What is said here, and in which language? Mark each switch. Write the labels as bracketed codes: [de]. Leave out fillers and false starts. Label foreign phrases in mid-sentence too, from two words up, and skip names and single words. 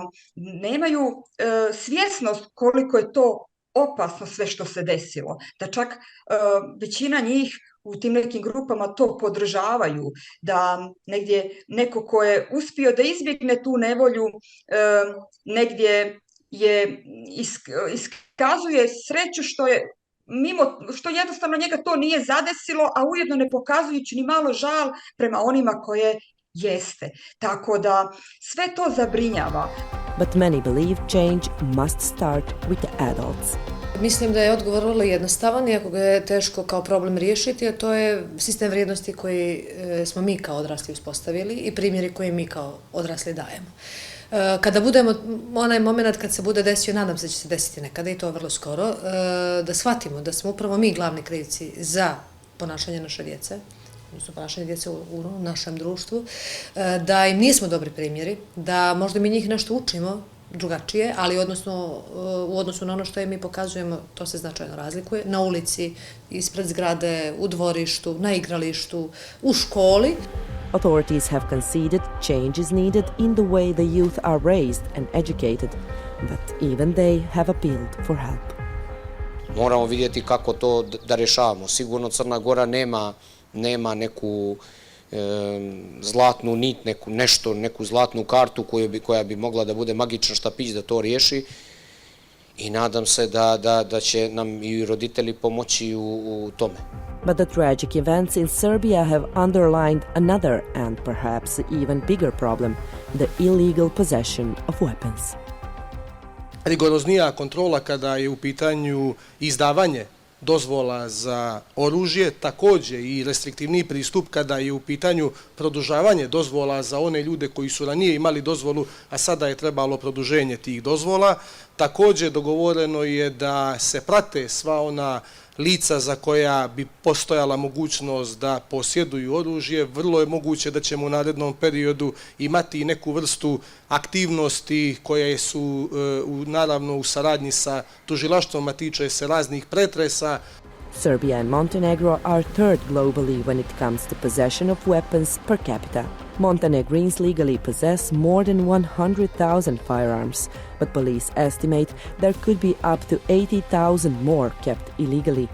[sr] nemaju svjesnost koliko je to opasno sve što se desilo, da čak većina njih u tim nekim grupama to podržavaju, da negdje neko ko je uspio da izbjegne tu nevolju, negdje je iskazuje sreću što jednostavno njega to nije zadesilo, a ujedno ne pokazujući ni malo žal prema onima koje jeste. Tako da sve to zabrinjava. [en] But many believe change must start with the adults. [sr] Mislim da je odgovor vrlo jednostavan, iako ga je teško kao problem riješiti, a to je sistem vrijednosti koji smo mi kao odrasli uspostavili i primjeri koje mi kao odrasli dajemo. Kada budemo, onaj moment kad se bude desio, nadam se da će se desiti nekada i to vrlo skoro, da shvatimo da smo upravo mi glavni krivci za ponašanje naše djece, odnosno ponašanje djece u našem društvu, da im nismo dobri primjeri, da možda mi njih nešto učimo drugačije, ali u odnosu na ono što mi pokazujemo, to se značajno razlikuje. Na ulici, ispred zgrade, u dvorištu, na igralištu, u školi. [en] Authorities have conceded change is needed in the way the youth are raised and educated, but even they have appealed for help. [sr] Moramo vidjeti kako to da rješavamo. Sigurno Crna Gora nema nema neku zlatnu nit, neku zlatnu kartu koja bi mogla da bude magičan štapić da to riješi. I nadam se da će nam i roditelji pomoći u tome. [en] But the tragic events in Serbia have underlined another and perhaps even bigger problem, the illegal possession of weapons. [sr] Rigoroznija kontrola kada je u pitanju izdavanje dozvola za oružje, također i restriktivniji pristup kada je u pitanju produžavanje dozvola za one ljude koji su ranije imali dozvolu, a sada je trebalo produženje tih dozvola. Također dogovoreno je da se prate sva ona lica za koja bi postojala mogućnost da posjeduju oružje. Vrlo je moguće da ćemo u narednom periodu imati neku vrstu aktivnosti koje su naravno u saradnji sa tužilaštvom, a tiče se raznih pretresa. [en] Serbia and Montenegro are third globally when it comes to possession of weapons per capita. Montenegrins legally possess more than 100,000 firearms, but police estimate there could be up to 80,000 more kept illegally.